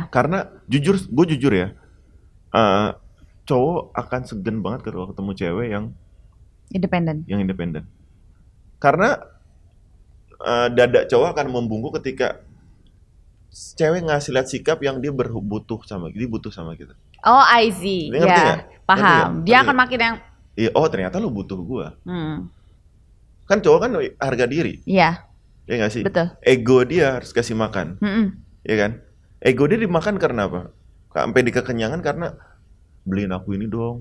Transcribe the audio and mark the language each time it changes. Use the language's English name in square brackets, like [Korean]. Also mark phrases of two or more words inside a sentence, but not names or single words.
[Indonesian] Karena gue jujur ya, cowok akan segan banget kalau ketemu cewek yang independen. Karena dada cowok akan membungkuk ketika cewek ngasih lihat sikap yang dia butuh sama kita. [English] Oh, I see. [Indonesian] Ya, paham. Dia akan makin yang oh ternyata lu butuh gua. Kan cowok kan harga diri. Iya. Ya nggak sih? Betul. Ego dia harus kasih makan. Ya kan? Ego dia dimakan karena apa? Sampai di kekenyangan karena beliin aku ini dong.